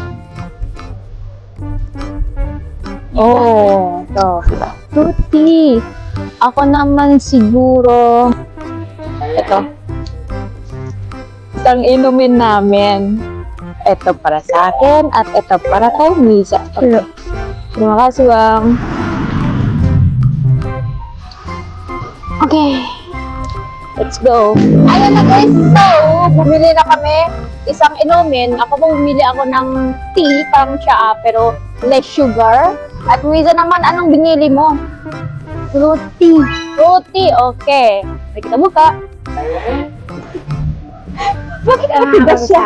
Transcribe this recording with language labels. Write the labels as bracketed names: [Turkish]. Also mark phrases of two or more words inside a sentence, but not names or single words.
[Filipino] Oh, ito. Fruity. Ako naman siguro, ito. Itong inumin namin. Ito para sa akin at ito para kay Miza. [Indonesian] Okay. Terima kasih, Bang. [Filipino] Okay. [English] Let's go. [Filipino] Ayun na, guys. So, bumili na kami isang inumin. Ako bumili ako ng tea, parang tsaa, pero less sugar. At Miza naman, anong binili mo? Fruity. Fruity, okay. Nakita mo ka? Bakit nakita siya?